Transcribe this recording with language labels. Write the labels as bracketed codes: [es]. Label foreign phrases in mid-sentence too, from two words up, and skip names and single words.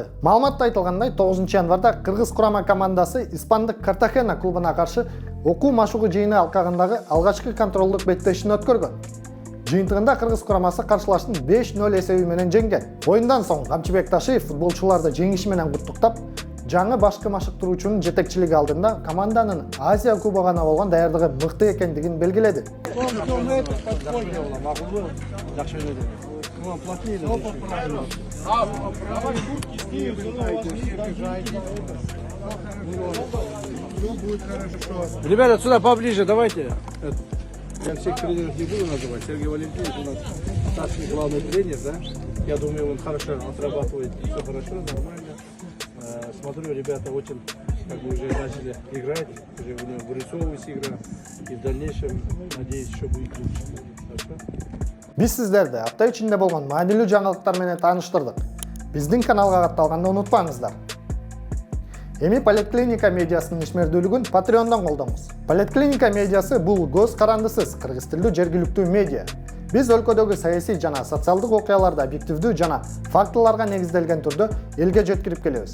[ky] Маалыматта айтылгандай, 9 январда Кыргыз курама командасы испандык Картахена клубуна каршы окуу машыгуу жыйыны алкагындагы алгачкы контролдук беттешин өткөргөн. Жыйынтыгында Кыргыз курамасы каршылаштын 5-0 эсеби менен жеңген. Оюндан соң Камчыбек Ташиев футболчуларды жеңиши менен куттуктап, жаңы башкы машыктыруучунун жетекчилиги алдында команданын Азия кубогуна болгон даярдыгы мыкты экендигин белгиледи. [ru] Ребята, сюда поближе, давайте. Я всех тренеров не буду называть. Сергей Валентинович у нас старший главный тренер, да? Я думаю, он хорошо отрабатывает, все хорошо, нормально. Смотрю, ребята очень уже начали играть, уже у него вырисовывается игра. И в дальнейшем, надеюсь, еще будет лучше. Хорошо? [ky] Биз сиздерди апта ичинде болгон маанилүү жаңылыктар менен тааныштырдык. Биздин каналга катталганды унутпаңыздар. Эми Поликлиника медиасынын ишмердүүлүгүн Patreon'дан колдоңуз. Поликлиника медиасы бул көз карандысыз кыргыз тилдүү жергиликтүү медиа. Биз өлкөдөгү саясий жана социалдык окуяларды объективдүү жана фактыларга негизделген түрдө элге жеткирип келебиз.